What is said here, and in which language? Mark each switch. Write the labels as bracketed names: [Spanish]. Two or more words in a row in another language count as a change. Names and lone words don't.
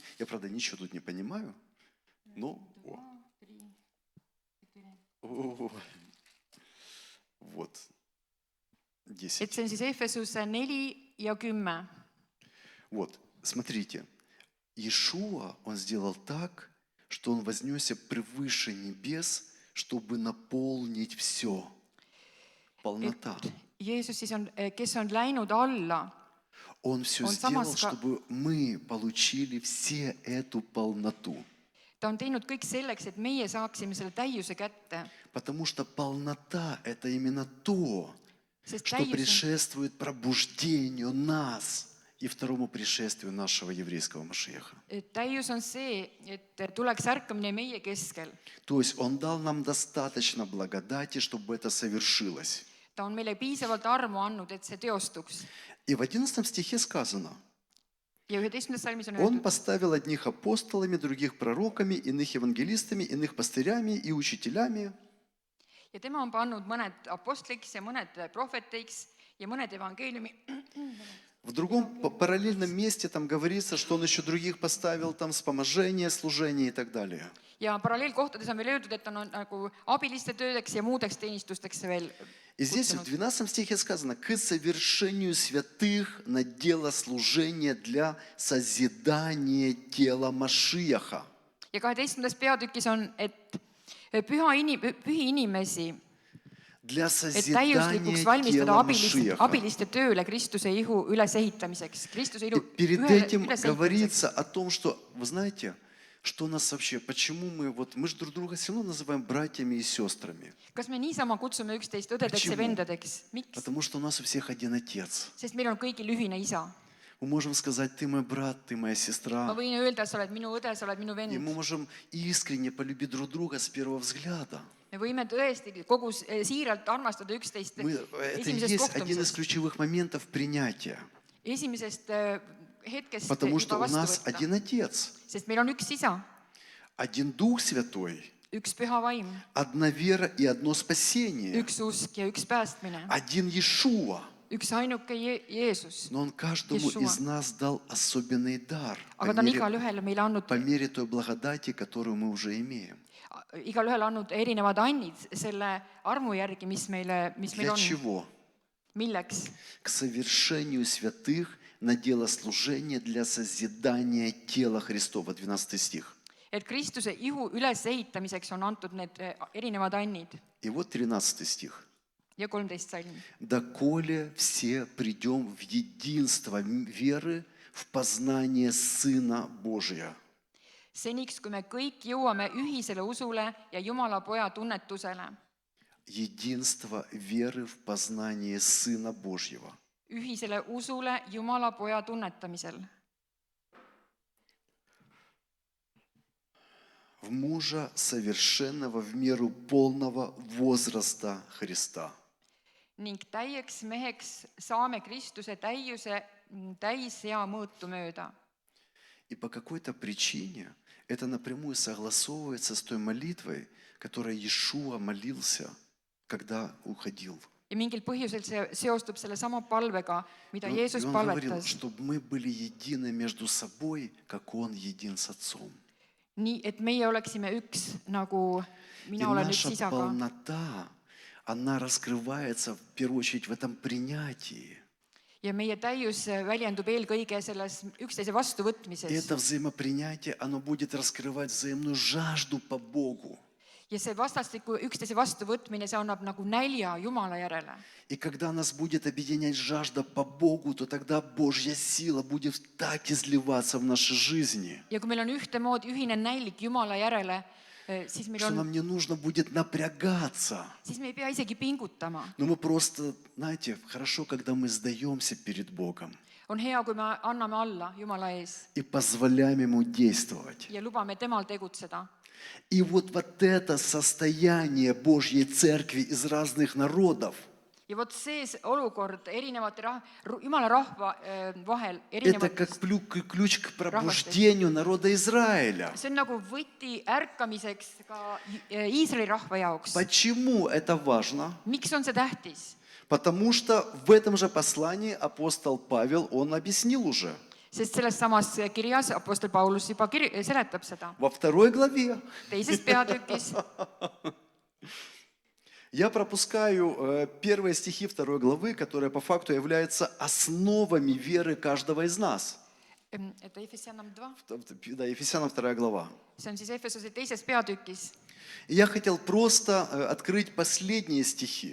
[Russian] Я, правда, ничего тут не понимаю. Но... Вот. 10. [Estonian] Et see on siis Efesuse 4 ja 10. [Russian] Вот, смотрите. Иешуа, он сделал так, что он вознесся превыше небес, чтобы наполнить все. Полнота. [Estonian] Jeesus siis on, kes on läinud alla, [Russian] Он все Он сделал, самас- чтобы мы получили все эту полноту. [Estonian] ta on teinud kõik selleks, et meie saaksime selle täiuse kätte. [Russian] Потому что полнота – это именно то, [Estonian] Sest [Russian] что [Estonian] täius on, [Russian] предшествует пробуждению нас и второму пришествию нашего еврейского Машиаха. [Estonian] täius on see, et tuleks ärkamine meie keskel. [Russian] То есть Он дал нам достаточно благодати, чтобы это совершилось. [Estonian] Ta on meile piisavalt armu andnud, et see teostuks. [Russian] И в 11 стихе сказано, [Estonian] Ja 11. salmis on [Russian] Он [Estonian] öeldud, [Russian] поставил одних апостолами, других пророками, иных евангелистами, иных пастырями и учителями. [Estonian] ja tema on pannud mõned apostliks ja mõned prohveteiks ja mõned evangeeliumi. [Russian] В другом параллельном месте там говорится, что Он еще других поставил, там вспоможение, служение и так далее. [Estonian] Ja paralleelkohtades on veel öeldud, et on nagu abiliste töödeks ja muudeks teenistusteks veel [Russian] И здесь в [Estonian] kutsunud. [Russian] 12 стихе сказано, к совершению святых на дело служения для созидания тела Машияха. [Estonian] Ja 12. peatükis on, et pühi inimesi, [Russian] Для [Estonian] et [Russian] созидания [Estonian] täiuslikuks valmistada [Russian] тела Машияха. [Estonian] abiliste tööle Kristuse ihu ülesehitamiseks. Kristuse [Russian] И [Estonian] ihu [Russian] перед этим [Estonian] ülesehitamiseks. [Russian] говорится о том, что, вы знаете, что нас вообще, почему мы же друг друга все равно называем братьями и сестрами. [Estonian] Kas me niisama kutsume üksteist õdedeks ja [Russian] Почему? [Estonian] vendadeks? Miks? [Russian] Потому что у нас у всех один отец. [Estonian] Sest meil on kõigil ühine isa. [Russian] Мы можем сказать, ты мой брат, ты моя [Estonian] Ma [Russian] сестра. [Estonian] võin öelda, et sa oled minu õde, sa oled minu [Russian] И [Estonian] vend. [Russian] мы можем искренне полюбить друг друга с первого взгляда. [Estonian] Me võime tõesti kogu siiralt armastada üksteist [Russian] Это и [Estonian] esimesest [Russian] есть один из [Estonian] kohtumisest. [Russian] ключевых моментов принятия. [Estonian] Esimesest hetkest [Russian] Потому что [Estonian] juba [Russian] у нас [Estonian] vastu võtta. [Russian] один Отец, [Estonian] Sest meil on üks isa, [Russian] один Дух Святой, [Estonian] üks püha vaim, [Russian] одна вера и одно спасение, [Estonian] üks usk ja üks päästmine, [Russian] один Иешуа. [Estonian] üks ainuke Jeesus. [Russian] Но Он каждому Иешуа. из нас дал особенный дар [Estonian] Aga ta on igalühele meile andnud, [Russian] по мере той благодати, которую мы уже имеем. [Estonian] igalühele andnud erinevad annid selle armu järgi, mis meil [Russian] Для [Estonian] on. [Russian] чего? [Estonian] Milleks? [Russian] К совершению святых на дело служения для созидания тела Христова. 12 стих. [Estonian] Et Kristuse ihu ülesehitamiseks on antud need erinevad annid. [Russian] И вот 13 стих. [Estonian] Ja 13 salm. [Russian] «Доколе все придем в единство веры, в познание Сына Божия». [Estonian] Seniks, kui me kõik jõuame ühisele usule ja Jumala poja tunnetusele. [Russian] Единство веры в познание Сына Божьего. [Estonian] Ühisele usule Jumala poja tunnetamisel. [Russian] В мужа совершенного в меру полного возраста Христа. [Estonian] Ning täieks meheks saame Kristuse täishea mõõtu mööda. [Russian] И по какой-то причине это напрямую согласовывается с той молитвой, которой Иешуа молился, когда уходил. [Estonian] Ja mingil põhjusel see seostub selle sama palvega, mida [Russian] И [Estonian] Jeesus [Russian] он говорил, [Estonian] palvetas. [Russian] чтобы мы были едины между собой, как Он един с Отцом. [Estonian] Nii, et meie oleksime üks, nagu [Russian] И [Estonian] mina olen üks [Russian] наша [Estonian] isaga. [Russian] полнота, она раскрывается в первую очередь в этом принятии. [Estonian] ja meie täius väljendub eelkõige selles üksteise [Russian] И [Estonian] vastuvõtmises. [Russian] это взаимопринятие, оно будет раскрывать взаимную жажду по Богу. [Estonian] Ja see vastastikku üksteise vastuvõtmine, see annab nagu nälja Jumala järele. [Russian] И когда нас будет объединять жажда по Богу, то тогда Божья сила будет так изливаться в нашей жизни, [Estonian] Ja kui meil on ühtemoodi ühine nälg Jumala järele, siis [Russian] что нам не нужно будет напрягаться. [Estonian] me ei pea isegi pingutama. [Russian] Но мы просто, знаете, хорошо, когда мы сдаемся перед Богом [Estonian] On hea, kui me anname alla Jumala ees [Russian] и позволяем Ему действовать. [Estonian] ja lubame temal tegutseda. [Russian] И вот это состояние Божьей Церкви из разных народов, [Estonian] Ja vot see olukord erinevate Jumala rahva vahel, [Russian] это как [Estonian] erinevatest, [Russian] ключ к пробуждению народа Израиля. [Estonian] see on nagu võti ärkamiseks ka Iisraeli rahva jaoks. [Russian] Почему это важно? [Estonian] Miks on see tähtis? [Russian] Потому что в этом же послании апостол Павел, он объяснил уже. [Estonian] Sest selles samas kirjas apostel Paulus juba seletab seda. [Russian] Во 2 главе. [Estonian] Teises peatükis, [Russian] Я пропускаю первые стихи 2 главы, которые по факту являются основами веры каждого из нас. [Estonian] et Efesianam 2, [Russian] Да, Ефесянам 2 глава. [Estonian] see on siis Efesuse teises peatükis. [Russian] И я хотел просто открыть последние стихи.